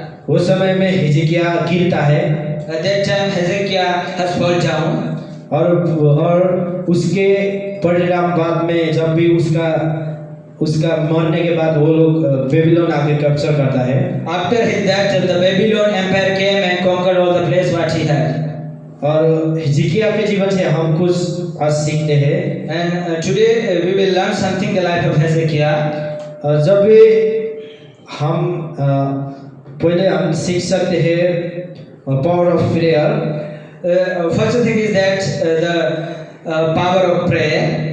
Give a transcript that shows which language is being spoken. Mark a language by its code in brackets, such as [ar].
[hi] उस समय में हिजकिय्याह गिरता है। [en] At that time Hezekiah has fallen down. [hi] और उसके परिणाम बाद में जब भी उसका मरने के बाद वो लोग बेबीलोन आके कैप्चर करता है। [en] After that the Babylon empire came and conquered all the place what he had. [hi] और हिजकिय्याह के जीवन से हम कुछ आज सीखते हैं। [en] And today we will learn something the life of Hezekiah. [hi] जब भी हम पहले हम सीख सकते हैं [en] Power of prayer. First thing is that the power of prayer.